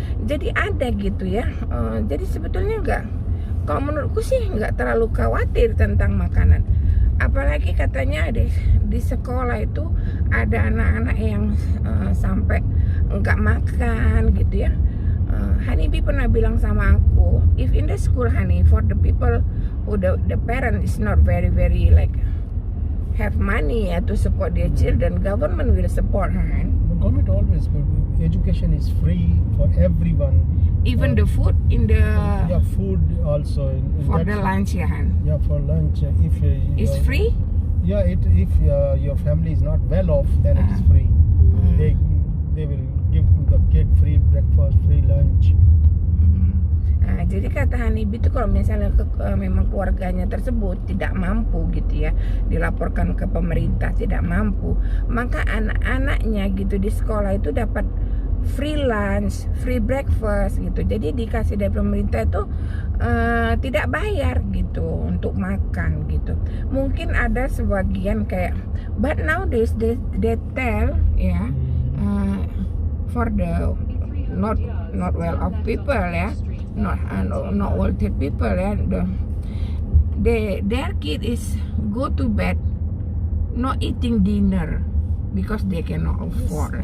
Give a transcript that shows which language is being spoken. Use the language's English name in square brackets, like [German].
[Indonesian] Jadi ada gitu ya. Jadi sebetulnya kalau menurutku sih nggak terlalu khawatir tentang makanan. Apalagi katanya di sekolah itu ada anak-anak yang sampai nggak makan gitu ya. Honeybee pernah bilang sama aku, [English] if in the school honey, for the people who the parent is not very like have money ya to support their children, government will support her. The government always, but education is free for everyone. Even the food in the food also in for the lunch ya Han. Yeah, for lunch if it's free. Yeah, if your family is not well off, then it is free. They will give the kid free breakfast, free lunch. [Indonesian] Nah, jadi kata Honeybee itu kalau misalnya memang keluarganya tersebut tidak mampu gitu ya, dilaporkan ke pemerintah tidak mampu, maka anak-anaknya gitu di sekolah itu dapat free lunch, free breakfast gitu. Jadi dikasih dari pemerintah itu tidak bayar gitu untuk makan gitu. Mungkin ada sebagian kayak, [English] but nowadays they tell ya, for the not well off people ya, not wealthy people ya, their kid is go to bed not eating dinner because they cannot afford.